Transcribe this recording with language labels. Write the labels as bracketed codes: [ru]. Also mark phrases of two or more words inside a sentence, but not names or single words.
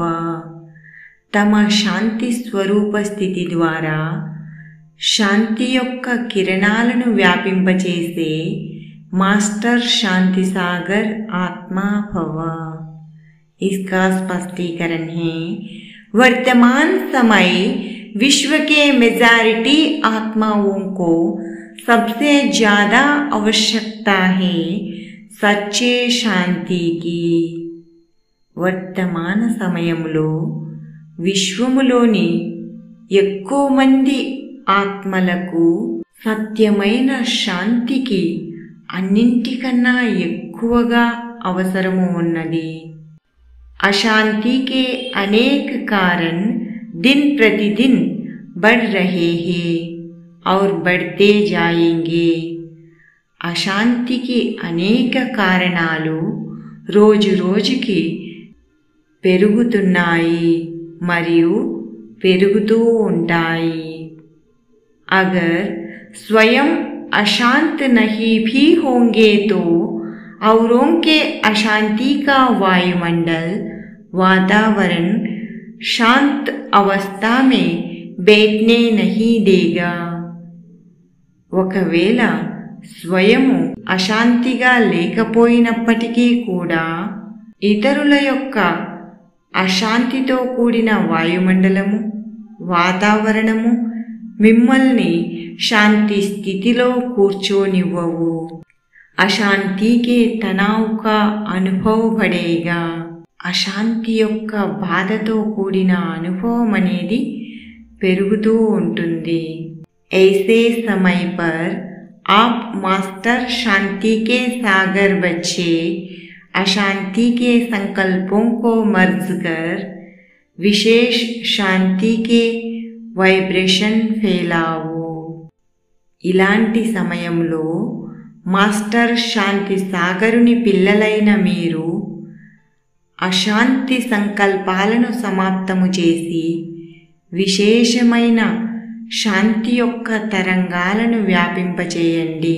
[hi] तम शांति स्वरूप स्थिति द्वारा शांति [te] యొక్క కిరణాలను వ్యాపింపచేసే [hi] मास्टर शांति सागर आत्मा भव। इसका स्पष्टीकरण है, वर्तमान समय विश्व के मेजॉरिटी आत्माओं को सबसे ज्यादा आवश्यकता है सच्चे शांति की। [te] वर्तमान సమయంలో విశ్వములోని ఎక్కువ మంది ఆత్మలకు సత్యమైన శాంతికి అన్నింటికన్నా ఎక్కువగా అవసరము ఉన్నది। [hi] अशांति के अनेक कारण दिन प्रतिदिन बढ़ रहे हैं और बढ़ते जाएंगे। [te] అశాంతికి అనేక కారణాలు రోజు రోజుకి పెరుగుతున్నాయి మరియు పెరుగుతూ ఉంటాయి। [hi] अगर स्वयं अशांत नहीं भी होंगे तो औरों के अशांति का वायुमंडल वातावरण शांत अवस्था में बैठने नहीं देगा। [te] ఒకవేళ స్వయము అశాంతిగా లేకపోయినప్పటికీ కూడా ఇతరుల యొక్క అశాంతితో కూడిన వాయుమండలము వాతావరణము మిమ్మల్ని శాంతి స్థితిలో కూర్చోనివ్వవు। [hi] अशांति के तनाव का अनुभव बढ़ेगा। [te] అశాంతి యొక్క బాధతో కూడిన అనుభవం అనేది పెరుగుతూ ఉంటుంది। [hi] ऐसे समय पर आप मास्टर शांति के सागर बच्चे अशांति के संकल्पों को मर्ज कर विशेष शांति के वाइब्रेशन फैलाओ। [te] ఇలాంటి సమయంలో మాస్టర్ శాంతి సాగరుని పిల్లలైన మీరు అశాంతి సంకల్పాలను సమాప్తము చేసి విశేషమైన శాంతి యొక్క తరంగాలను వ్యాపింపచేయండి।